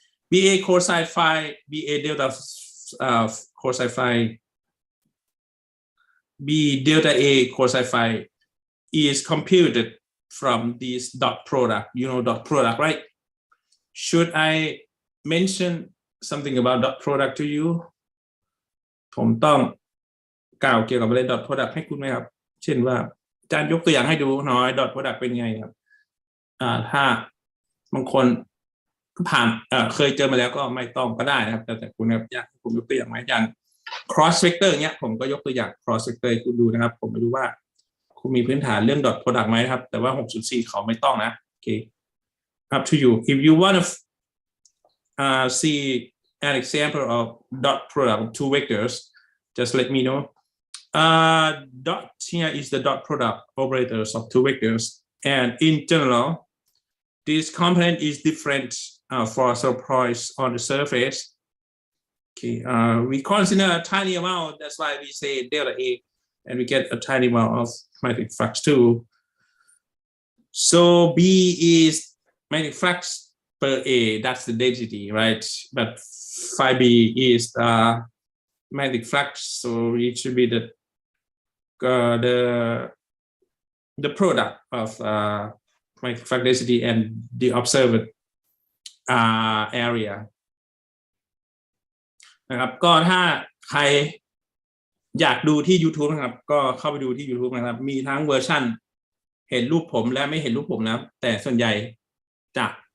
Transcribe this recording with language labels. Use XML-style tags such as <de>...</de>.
<en>BA cosine phi, BA delta cosine phi, B delta A cosine phi is computed from this dot product. You know dot product, right? Should I mention something about dot product to you?</en> <th>ผมต้องกล่าวเกี่ยวกับเรื่อง dot product ให้คุณไหมครับเช่นว่าอาจารย์ยกตัวอย่างให้ดูหน่อย dot product เป็นไงครับ ถ้าบางคนผ่านเคยเจอมาแล้วก็ไม่ต้องก็ได้นะครับแต่คุณครับอยากให้ผมยกตัวอย่างไหมอย่าง cross vector เนี้ยผมก็ยกตัวอย่าง cross vector ให้คุณดูนะครับผมไม่รู้ว่าคุณมีพื้นฐานเรื่อง dot product ไหมครับแต่ว่า 6.4 เขาไม่ต้องนะโอเค</th> <en>up to you if you want to see an example of dot product of two vectors just let me know. Dot here is the dot product operators of two vectors and in general this component is different for some points on the surface. Okay, we consider a tiny amount, that's why we say delta A, and we get a tiny amount of magnetic flux too. So B is magnetic flux per A, that's the density, right? But phi B is magnetic flux, so it should be the product of magnetic flux density and the observed area</en> <th>นะครับก็ถ้าใครอยากดูที่ YouTube นะครับก็เข้าไปดูที่ YouTube นะครับมีทั้งเวอร์ชั่นเห็นรูปผมและไม่เห็นรูปผมนะแต่ส่วนใหญ่จะ</th>